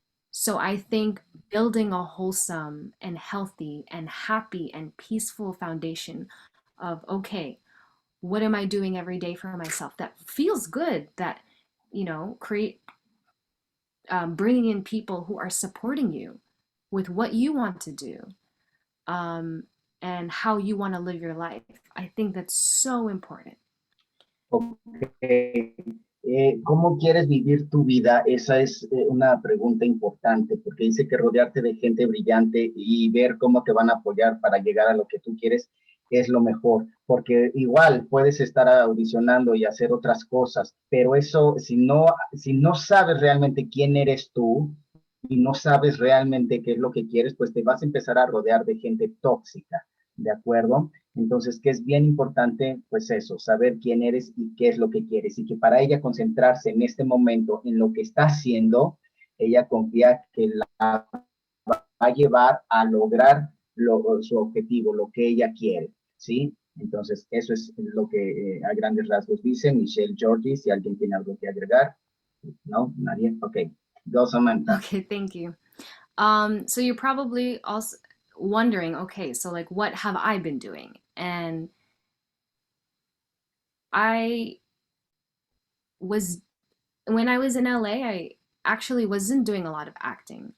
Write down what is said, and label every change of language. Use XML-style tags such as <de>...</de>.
<en>So I think building a wholesome and healthy and happy and peaceful foundation of, okay, what am I doing every day for myself that feels good, that, create, bringing in people who are supporting you with what you want to do, um, and how you want to live your life. I think that's so important. Ok.</en> <es>¿Cómo quieres vivir tu vida? Esa es una pregunta importante, porque dice que rodearte de gente brillante y ver cómo te van a apoyar para llegar a lo que tú quieres es lo mejor, porque igual puedes estar audicionando y hacer otras cosas, pero eso, si no sabes realmente quién eres tú y no sabes realmente qué es lo que quieres, pues te vas a empezar a rodear de gente tóxica, ¿de acuerdo? Entonces, que es bien importante, pues eso, saber quién eres y qué es lo que quieres, y que para ella concentrarse en este momento en lo que está haciendo, ella confía que la va a llevar a lograr su objetivo, lo que ella quiere, ¿sí? Entonces, eso es lo que a grandes rasgos dice Michelle Georgie. Si alguien tiene algo que agregar, ¿no? Nadie. Ok.</es> <en>Go,</en> <es>Samantha.</es> <en>Okay, thank you. So you're probably also wondering, okay, so like what have I been doing? And I was when I was in LA, I actually wasn't doing a lot of acting.</en>